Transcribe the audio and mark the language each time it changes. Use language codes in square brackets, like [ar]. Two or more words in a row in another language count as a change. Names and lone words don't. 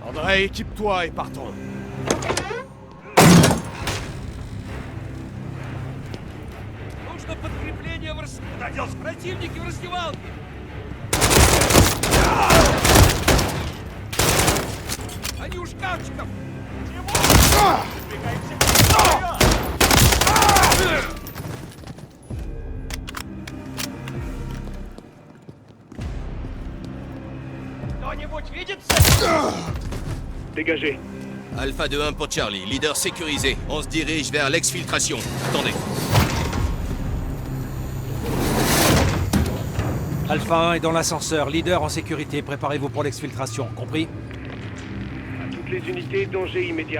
[fr] André, équipe-toi et partons. [ru] Нужно подкрепление противники в раздевалке! Они у шкафчиков! Кто-нибудь видит цель? [fr] Dégagez. Alpha 2-1 pour Charlie, leader sécurisé. On se dirige vers l'exfiltration. Attendez. Alpha 1 est dans l'ascenseur, leader en sécurité. Préparez-vous pour l'exfiltration, compris? À toutes les unités, danger immédiat.